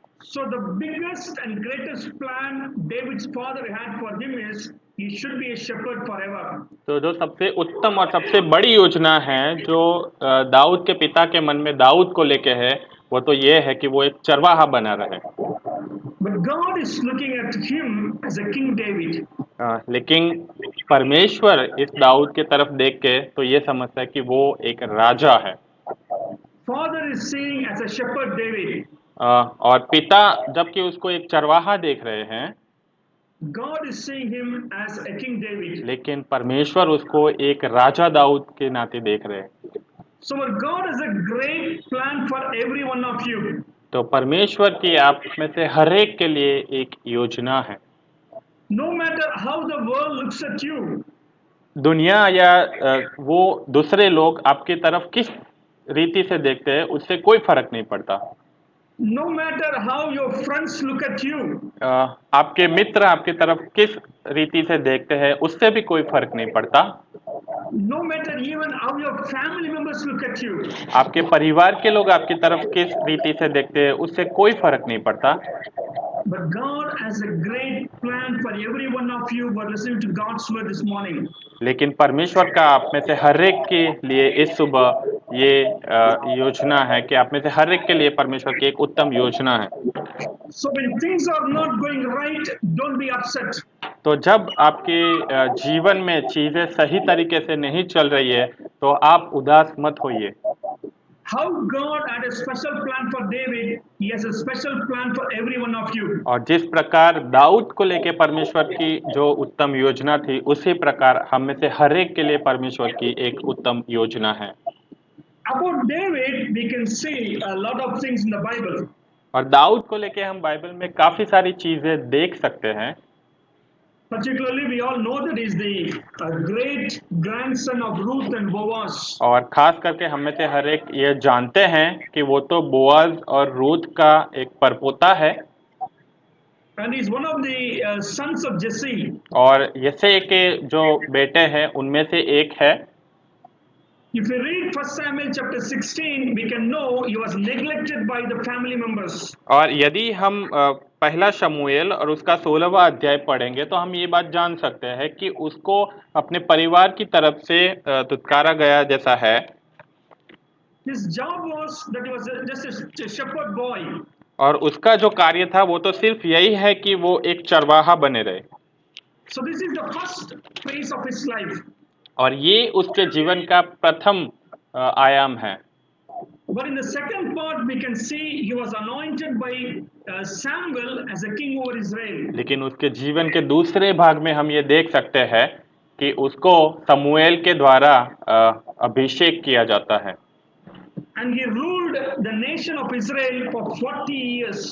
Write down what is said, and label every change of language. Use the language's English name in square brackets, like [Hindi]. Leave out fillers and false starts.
[English] So the biggest and greatest plan David's father had for him is he should be a shepherd forever. [Hindi] तो जो सबसे उत्तम और सबसे बड़ी योजना है जो दाऊद के पिता के मन में दाऊद को लेके है वो तो ये है कि वो एक चरवाहा बना रहे। [English] But God is looking at him as a King David. [Hindi] लेकिन परमेश्वर इस दाऊद के तरफ देख के तो ये समझता है कि वो एक राजा है। [English] Father is seeing as a shepherd David. [Hindi] और पिता जबकि उसको एक चरवाहा देख रहे हैं, [English] God is seeing him as a King David. [Hindi] लेकिन परमेश्वर उसको एक राजा दाऊद के नाते देख रहे हैं। [English] So our God has a great plan for every one of you. [Hindi] तो परमेश्वर की आप में से हर एक के लिए एक योजना है। [English] No matter how the world looks at you, [Hindi] दुनिया या वो दूसरे लोग आपकी तरफ किस रीति से देखते हैं उससे कोई फर्क नहीं पड़ता। [English] no matter how your friends look at you, [Hindi] आपके मित्र आपकी तरफ किस रीति से देखते हैं उससे भी कोई फर्क नहीं पड़ता। [English] no matter even how your family members look at you, [Hindi] आपके परिवार के लोग आपकी तरफ किस रीति से देखते हैं उससे कोई फर्क नहीं पड़ता। [English] but God has a great plan for every one of you who are listening to God's word this morning. [Hindi] लेकिन परमेश्वर का आप में से हर एक के लिए इस सुबह ये योजना है कि आप में से हर एक के लिए परमेश्वर की एक उत्तम योजना है। [English] So when things are not going right, don't be upset. [Hindi] तो जब आपके जीवन में चीजें सही तरीके से नहीं चल रही है तो आप उदास मत होइए। [English] How God had a special plan for David, he has a special plan for every one of you. [Hindi] और जिस प्रकार दाऊद को लेके परमेश्वर की जो उत्तम योजना थी उसी प्रकार हम में से हर एक के लिए परमेश्वर की एक उत्तम योजना है। [English] About David, we can see a lot of things in the Bible. [Hindi] और दाऊद को लेके हम बाइबल में काफी सारी चीजें देख सकते हैं। [English] Particularly, we all know that he's the great grandson of Ruth and Boaz. [Hindi] और खास करके हम में से हर एक ये जानते हैं कि वो तो बोआज और रूथ का एक परपोता है। [English] And he's one of the sons of Jesse. [Hindi] और यसे के जो बेटे हैं उनमें से एक है। [English] If you read 1 Samuel chapter 16, we can know he was neglected by the family members. [Hindi] और यदि हम पहला शमूएल और उसका 16वां अध्याय पढ़ेंगे तो हम ये बात जान सकते हैं कि उसको अपने परिवार की तरफ से दुत्कारा गया जैसा है। [English] His job was that he was just a shepherd boy. [Hindi] और उसका जो कार्य था वो तो सिर्फ यही है कि वो एक चरवाहा बने रहे। [English] So this is the first phase of his life. [Hindi] और ये उसके जीवन का प्रथम आयाम है। [English] But in the second part, we can see he was anointed by Samuel as a king over Israel. [Hindi] लेकिन उसके जीवन के दूसरे भाग में हम ये देख सकते हैं कि उसको समूएल के द्वारा अभिषेक किया जाता है। [English] And he ruled the nation of Israel for 40 years.